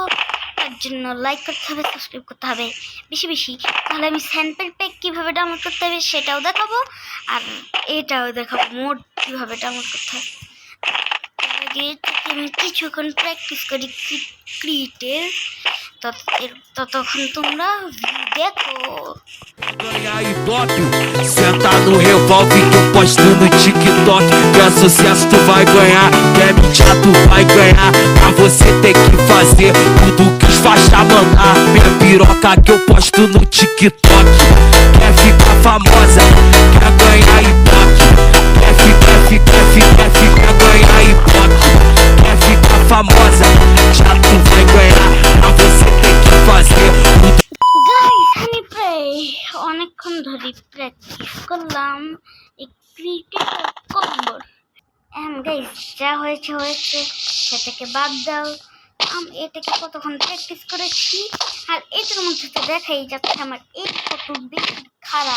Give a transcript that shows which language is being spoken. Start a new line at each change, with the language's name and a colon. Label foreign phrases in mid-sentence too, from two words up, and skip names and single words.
Bangla: তার জন্য লাইক করতে হবে, সাবস্ক্রাইব করতে হবে বেশি বেশি, তাহলে আমি
English: sample pack
Bangla: কীভাবে ডাউনলোড করতে হবে সেটাও দেখাবো, আর এটাও দেখাবো মোড কীভাবে ডাউনলোড করতে হবে। আমি কিছুক্ষণ প্র্যাকটিস করি ক্রিটের, ততক্ষণ তোমরা দেখো।
Portuguese: Ganhar Ibope, senta no revólver que eu posto no TikTok. Que é sucesso tu vai ganhar, quer mentir tu vai ganhar. Pra você ter que fazer tudo que os faixa mandar. Minha piroca que eu posto no TikTok. Quer ficar famosa, quer ganhar Ibope. Quer ganhar Ibope. Quer ficar famosa, já tu vai ganhar. Pra você ter que fazer tudo.
Bangla: গাইস, আমি প্রায় অনেকক্ষণ ধরে প্র্যাকটিস করলাম এই
English: cricket combo.
Bangla: গাইস, যা হয়েছে সেটাকে বাদ দাও। আমি এটাকে কতক্ষণ প্র্যাকটিস করেছি, আর এটার মধ্যে তো দেখাই যাচ্ছে আমার এই কত বেশি খারাপ।